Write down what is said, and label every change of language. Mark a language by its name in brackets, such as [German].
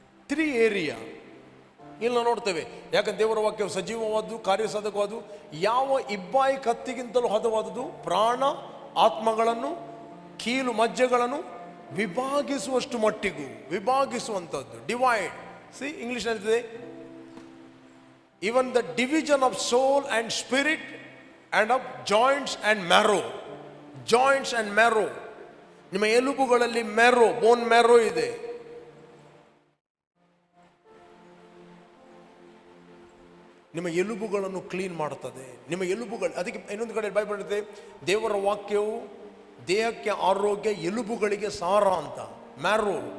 [Kannada] 3 area ಇಲ್ಲಿ ನಾವು ನೋಡ್ತೇವೆ. ಯಾಕಂದ್ರೆ ದೇವರ ವಾಕ್ಯವು ಸಜೀವವಾದ್ದು, ಕಾರ್ಯಸಾಧಕವಾದ್ದು, ಯಾವ ಇಬ್ಬಾಯಿ ಕತ್ತಿಗಿಂತಲೂ ಹದವಾದುದು, ಪ್ರಾಣ ಆತ್ಮಗಳನ್ನು, ಕೀಲು ಮಜ್ಜೆಗಳನ್ನು ವಿಭಾಗಿಸುವಷ್ಟು ಮಟ್ಟಿಗೂ, ವಿಭಾಗಿಸುವಂಥದ್ದು, ಡಿವೈಡ್. ಸಿ ಇಂಗ್ಲಿಷ್ ಹೇಳ್ತದೆ, [English] even the division of soul and spirit and of joints and marrow. Joints and marrow. [Kannada] ನಿಮ್ಮ ಎಲುಬುಗಳಲ್ಲಿ ಮ್ಯಾರೋ, ಬೋನ್ ಮ್ಯಾರೋ ಇದೆ. ನಿಮ್ಮ ಎಲುಬುಗಳನ್ನು ಕ್ಲೀನ್ ಮಾಡುತ್ತದೆ. ನಿಮ್ಮ ಎಲುಬುಗಳು, ಅದಕ್ಕೆ ಇನ್ನೊಂದು ಕಡೆ ಬೈಬಲ್ ಹೇಳ್ತದೆ, ದೇವರ ವಾಕ್ಯವು ದೇಹಕ್ಕೆ ಆರೋಗ್ಯ, ಎಲುಬುಗಳಿಗೆ ಸಾರ ಅಂತ. ಮ್ಯಾರೋ.